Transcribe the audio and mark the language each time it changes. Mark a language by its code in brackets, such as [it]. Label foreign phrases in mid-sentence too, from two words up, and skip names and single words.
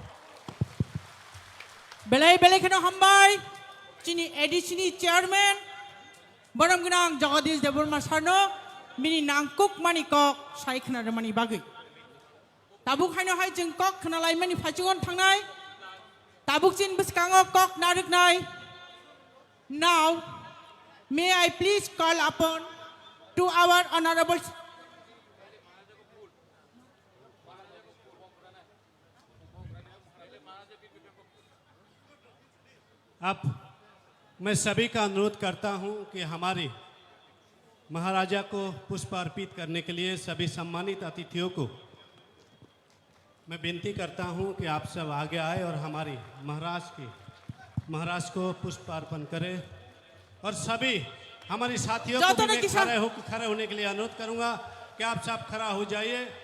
[trp] बेलाय बेलायखनो हामबाय चिनि एडिसिनि चेयारमेन बरमगोनां जगदीश देबबर्मा सारनो मिनि नांकुक मानि कक सायखनार मानि बागै ताबुक हायनो हाय जों कक खोनालाय मानि फाइचिगन थांनाय ताबुक चिन बिसकांगो कक नारुकनाय [en] now may I please call upon to our honorable [hi] अब मैं सभी का अनुरोध करता हूं कि हमारे महाराजा को पुष्प अर्पित करने के लिए सभी सम्मानित अतिथियों को मैं विनती करता हूं कि आप सब आगे आए और हमारी महाराज को पुष्प अर्पण करें और सभी हमारे साथियों को भी मैं खड़े होने के लिए अनुरोध करूंगा कि आप सब खड़ा हो जाइए